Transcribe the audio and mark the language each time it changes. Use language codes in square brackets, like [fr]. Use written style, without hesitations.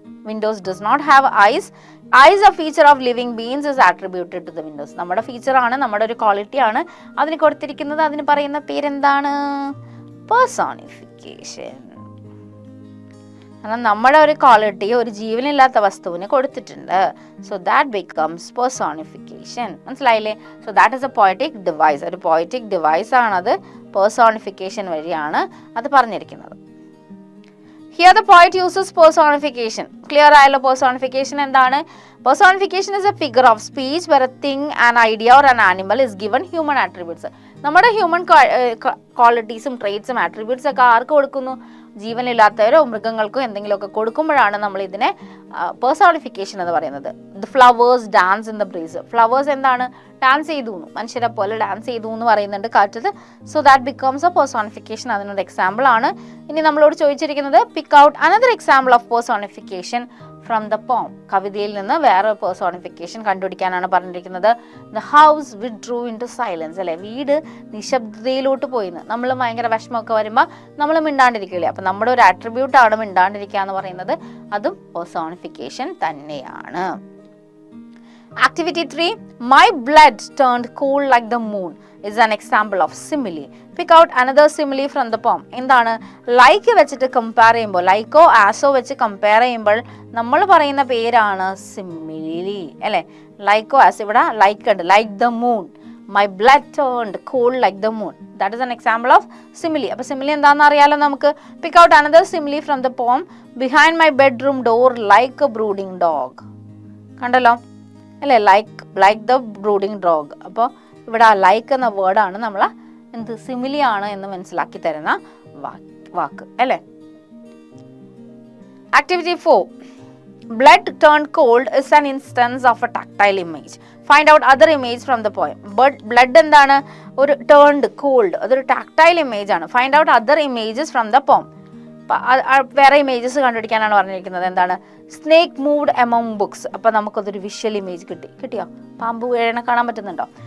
[en] Windows does not have eyes. Eyes a feature of living beings is attributed to the windows. [ml] നമ്മുടെ feature ആണ്, നമ്മുടെ ഒരു quality ആണ്. അതിന് കൊടുത്തിരിക്കുന്നത്, അതിന് പറയുന്ന പേരെന്താണ്? പേഴ്സോണിഫിക്കേഷൻ. കാരണം നമ്മുടെ ഒരു ക്വാളിറ്റി ഒരു ജീവനില്ലാത്ത വസ്തുവിന് കൊടുത്തിട്ടുണ്ട്. [en] So that becomes personification. [ml] മനസ്സിലായില്ലേ? [en] So that is a poetic device. [ml] ഒരു പോയറ്റിക് ഡിവൈസ് ആണത്. പേഴ്സോണിഫിക്കേഷൻ വഴിയാണ് അത് പറഞ്ഞിരിക്കുന്നത്. [en] Here the poet uses personification. [ml] Clear ആയല്ലോ? personification എന്താണ്? [en] Personification is a figure of speech where a thing, an idea or an animal is given human attributes. [ml] നമ്മുടെ human ക്വാളിറ്റീസും ട്രേറ്റ്സും attributes ഒക്കെ ആർക്ക് കൊടുക്കുന്നു? ജീവനില്ലാത്തവരോ മൃഗങ്ങൾക്കോ എന്തെങ്കിലുമൊക്കെ കൊടുക്കുമ്പോഴാണ് നമ്മൾ ഇതിനെ പേഴ്സോണിഫിക്കേഷൻ എന്ന് പറയുന്നത്. [en] The flowers dance in the breeze. [ml] Flowers എന്താണ്? ഡാൻസ് ചെയ്തു, മനുഷ്യരെ പോലെ ഡാൻസ് ചെയ്തു എന്ന് പറയുന്നുണ്ട് കാറ്റത്ത്. [en] So that becomes a personification. [ml] അതിനൊരു എക്സാമ്പിൾ ആണ്. ഇനി നമ്മളോട് ചോദിച്ചിരിക്കുന്നത് [en] Pick out another example of personification from the poem. [ml] കവിതയിൽ നിന്ന് വേറെ പേഴ്സോണിഫിക്കേഷൻ കണ്ടുപിടിക്കാനാണ് പറഞ്ഞിരിക്കുന്നത്. [en] the house withdrew into silence [ml] അല്ലെ. വീട് നിശബ്ദതയിലോട്ട് പോയിന്ന്. നമ്മൾ ഭയങ്കര വിഷമമൊക്കെ വരുമ്പോൾ നമ്മൾ മിണ്ടാണ്ടിരിക്കില്ലേ? അപ്പം നമ്മുടെ ഒരു ആട്രിബ്യൂട്ടാണ് മിണ്ടാണ്ടിരിക്കുക എന്ന് പറയുന്നത്. അതും പേഴ്സോണിഫിക്കേഷൻ തന്നെയാണ്. Activity 3. [en] My blood turned cold like the moon is an example of simile. Pick out another simile from the poem. [ml] എന്താണ്? ലൈക്ക് വെച്ചിട്ട് കമ്പയർ ചെയ്യുമ്പോൾ, ലൈക്കോ ആസോ വെച്ച് കമ്പയർ ചെയ്യുമ്പോൾ നമ്മൾ പറയുന്ന പേരാണ് സിമിലി അല്ലെ. ലൈക്കോ ആസ്, ഇവിടെ ലൈക്ക് ഉണ്ട്, [en] Like the moon. My blood turned cold like the moon. That is an example of simile. [ml] അപ്പോൾ സിമിലി എന്താണെന്ന് അറിയാലോ നമുക്ക്. [en] Pick out another simile from the poem. Behind my bedroom door like a brooding dog. [ml] കണ്ടല്ലോ അല്ലേ? [en] Like the brooding dog. [ml] അപ്പോൾ ഇവിടെ like എന്ന വേർഡാണ് നമ്മൾ എന്ത് സിമിലിയാണ് എന്ന് മനസ്സിലാക്കി തരുന്ന വാക്ക് അല്ലേ. [en] Activity 4. Blood turned cold is an instance of a tactile image. Find out other image from the poem. [ml] Blood എന്താണ്? [en] ഒരു turned cold, അതൊരു tactile image ആണ്. Find out other images from the poem. [ml] വേറെ ഇമേജസ് കണ്ടുപിടിക്കാനാണ് പറഞ്ഞിരിക്കുന്നത്. എന്താണ്? [en] Snake moved among books. [ml] അപ്പൊ നമുക്കതൊരു visual image കിട്ടിയോ? പാമ്പ് വീഴണ കാണാൻ പറ്റുന്നുണ്ടോ?